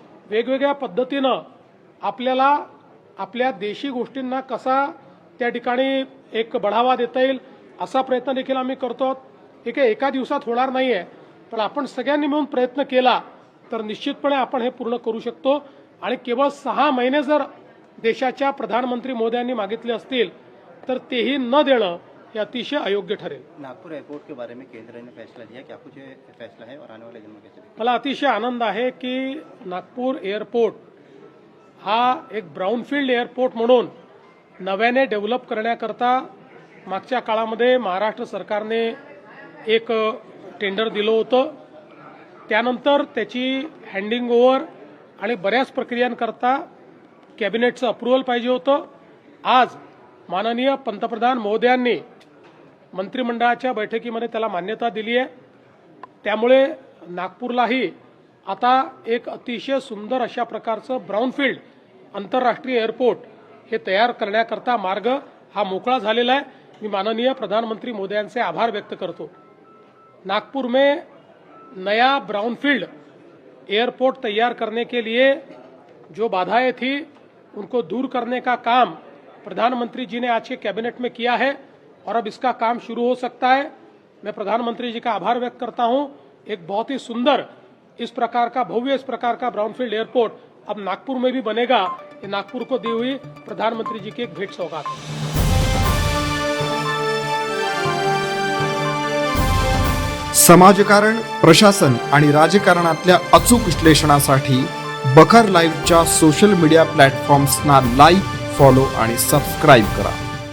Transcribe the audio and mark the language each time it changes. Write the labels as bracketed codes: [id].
[mr] वेगवेगळ्या पद्धतीनं आपल्याला आपल्या देशी गोष्टींना कसा त्या ठिकाणी एक बढावा देता येईल असा प्रयत्न देखील आम्ही करतो. हे काही एका दिवसात होणार नाही आहे, पण आपण सगळ्यांनी मिळून प्रयत्न केला तर निश्चितपणे आपण हे पूर्ण करू शकतो. आणि केवळ 6 महिने जर देशाच्या प्रधानमंत्री मोदयांनी मागितले असतील तर तेही न देणं हे अतिशय अयोग्य ठरेल. [hi] नागपुर एयरपोर्ट के बारे में केंद्र ने फैसला लिया, क्या कुछ फैसला है और आने वाले दिनों में कैसे? [mr] मला अतिशय आनंद आहे की नागपूर एअरपोर्ट हा एक ब्राउनफील्ड एअरपोर्ट म्हणून नव्याने डेव्हलप करण्याकरता मागच्या काळामध्ये महाराष्ट्र सरकारने एक टेंडर दिलं होतं. त्यानंतर त्याची हँडिंग ओव्हर आणि बऱ्याच प्रक्रियांकरता कॅबिनेटचं अप्रुव्हल पाहिजे होतं. आज माननीय पंतप्रधान महोदयांनी मंत्रिमंडळाच्या बैठकीमध्ये त्याला मान्यता दिली आहे. त्यामुळे नागपूरलाही आता एक अतिशय सुंदर अशा प्रकारचं ब्राउनफील्ड आंतरराष्ट्रीय एअरपोर्ट हे तयार करण्याकरता मार्ग हा मोकळा झालेला आहे. मी माननीय प्रधानमंत्री मोदयांचे आभार व्यक्त करतो. [hi] नागपुर में नया ब्राउनफील्ड एयरपोर्ट तैयार करने के लिए जो बाधाएं थी उनको दूर करने का काम प्रधानमंत्री जी ने आज के कैबिनेट में किया है और अब इसका काम शुरू हो सकता है. मैं प्रधानमंत्री जी का आभार व्यक्त करता हूं. एक बहुत ही सुंदर इस प्रकार का भव्य इस प्रकार का ब्राउनफील्ड एयरपोर्ट अब नागपुर में भी बनेगा. ये नागपुर को दी हुई प्रधानमंत्री जी की एक भेंट सौगात है. [mr] समाजकारण, प्रशासन आणि राजकारणातल्या अचूक विश्लेषणासाठी बखर लाईव्हच्या सोशल मीडिया प्लॅटफॉर्म्सना लाईक, फॉलो आणि सबस्क्राईब करा.